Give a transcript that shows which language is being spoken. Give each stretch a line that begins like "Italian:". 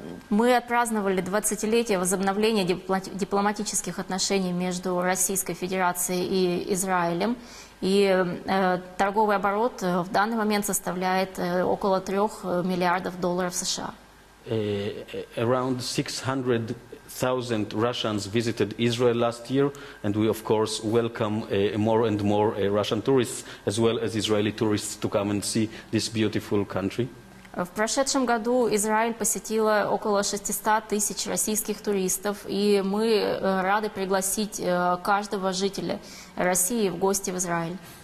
Russian: Мы отпраздновали 20-летие возобновления дипломатических отношений между Российской Федерацией и Израилем. И торговый оборот в данный момент составляет около $3 миллиардов США.
English: Around 600,000 Russians visited Israel last year, and we of course welcome more and more Russian tourists as well as Israeli tourists to come and see this beautiful country.
Russian: В прошедшем году Израиль посетило около 600 тысяч российских туристов, и мы рады пригласить каждого жителя России в гости в Израиль.